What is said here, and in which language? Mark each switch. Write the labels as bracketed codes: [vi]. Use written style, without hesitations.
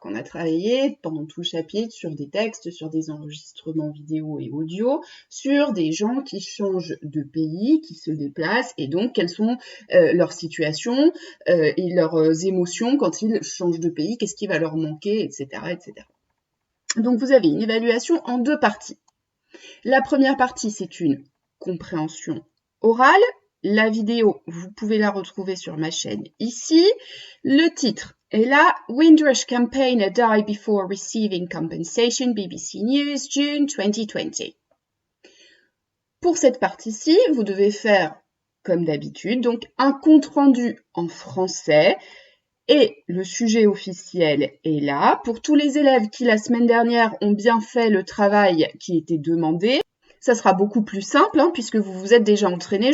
[fr] On a travaillé pendant tout le chapitre sur des textes, sur des enregistrements vidéo et audio, sur des gens qui changent de pays, qui se déplacent et donc quelles sont leurs situations et leurs émotions quand ils changent de pays, qu'est-ce qui va leur manquer, etc., etc. Donc vous avez une évaluation en deux parties. La première partie, c'est une compréhension orale. La vidéo, vous pouvez la retrouver sur ma chaîne ici. Le titre est là, [en] Windrush campaigner died before receiving compensation, BBC News, June 2020. [fr] Pour cette partie-ci, vous devez faire, comme d'habitude, donc un compte-rendu en français. Et le sujet officiel est là. Pour tous les élèves qui, la semaine dernière, ont bien fait le travail qui était demandé, ça sera beaucoup plus simple, puisque vous vous êtes déjà entraîné.